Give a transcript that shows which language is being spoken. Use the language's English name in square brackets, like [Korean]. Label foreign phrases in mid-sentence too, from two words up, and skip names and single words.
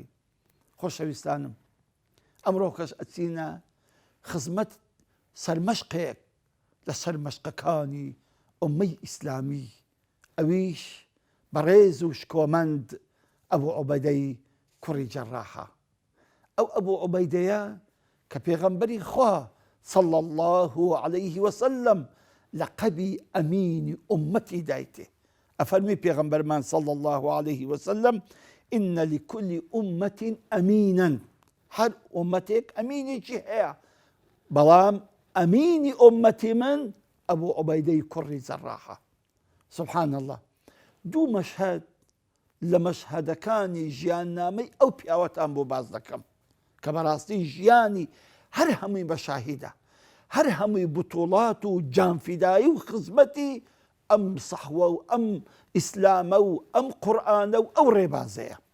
[Central Kurdish] خۆشەویستانم، ئەمڕۆ کەس ئەچینە خزمەت سەرمەشقێک لەسەر مەشقەکانی ئوممەی ئیسلامی، ئەویش بەڕێز و شکۆمەند ئەبوو عوبەیدەی کوڕی جەڕاحە. ئەو ئەبوو عوبەیدەیە کە پێغەمبەری خوا [Arabic] صلی الله عليه وسلم [Central Kurdish] لەقەبی ئەمینی ئوممەتی دایتێ. ئەفەرمی پێغەمبەرمان [Arabic] صلی الله عليه وسلم إن لكل أمة أمينا، [Central Kurdish] هەر ئومەتێک ئەمینێکی هەیە، بەڵام ئەمینی ئوممەتی من ئەبوو عوبەیدەی کوڕی جەڕاحە. [Arabic] سبحان الله. [Central Kurdish] دوو مەشهەد لە مەشهەدەکانی ژیاننامەی ئەو پیاوەتان بۆ باز دەکەم کە بەڕاستی ژیانی هەر هەمووی بە شاهیدە، هەر هەمووی بتوڵات و جانفیدایی و خزمەتی ئەم سەحوە و ئەم ئیسلامە و ئەم قورئانە و ئەو ڕێبازەیە.